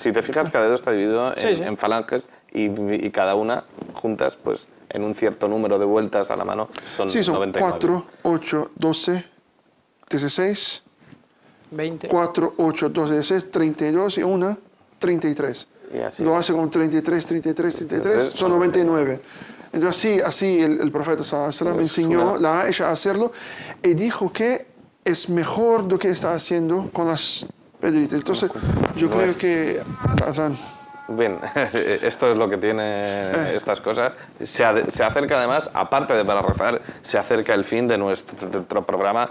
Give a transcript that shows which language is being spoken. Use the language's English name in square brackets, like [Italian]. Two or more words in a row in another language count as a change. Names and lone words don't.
[Spanish] Si te fijas, cada dedo está dividido en falanges y cada una juntas, pues en un cierto número de vueltas a la mano son 99. 4, 8, 12, 16... 20. 4, 8, 2, 16, 32 y 1, 33. Lo hace con 33, 33, 33, son 99. Entonces así el profeta [Arabic] صلى الله عليه وسلم [Spanish] enseñó a Aisha a hacerlo y dijo que es mejor lo que está haciendo con las pedritas. Entonces yo creo que... Bien, esto es lo que tiene estas cosas. Se acerca además, aparte de para rezar, se acerca el fin de nuestro programa.